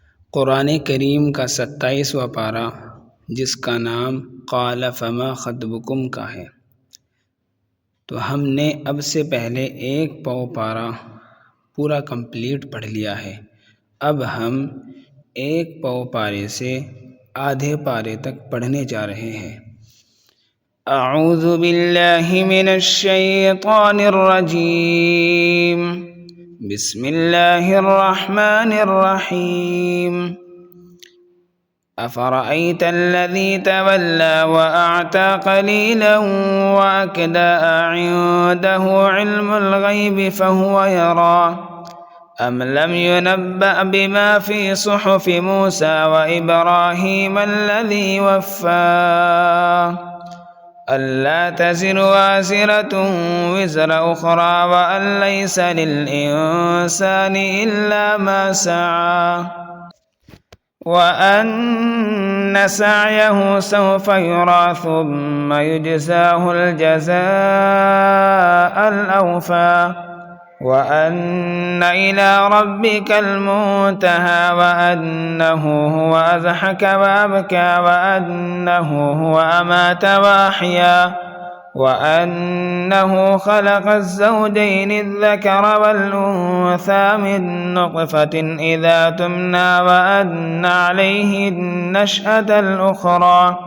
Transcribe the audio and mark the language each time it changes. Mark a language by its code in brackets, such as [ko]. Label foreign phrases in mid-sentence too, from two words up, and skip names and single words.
[hi] कुरान करीम का 27वां पारा, जिसका नाम [ar] قال فما خطبكم [hi] का है। तो हमने अब से पहले एक पाव पारा पूरा कंप्लीट पढ़ लिया है। अब हम एक पाव पारे से आधे पारे तक पढ़ने जा रहे हैं। [ar] أعوذ بالله من الشيطان الرجيم. بسم الله الرحمن الرحيم. أفرأيت الذي تولى وأعطى قليلا وأكدى أعنده علم الغيب فهو يرى أم لم ينبأ بما في صحف موسى وإبراهيم الذي وفى ألا تزر وازرة وزر أخرى وأن ليس للإنسان إلا ما سعى وأن سعيه سوف يرى ثم يجزاه الجزاء الأوفى وأن إلى ربك المنتهى وأنه هو أضحك وأبكى وأنه هو أمات وأحيا وأنه خلق الزوجين الذكر والأنثى من نطفة إذا تمنى وأن عليه النشأة الأخرى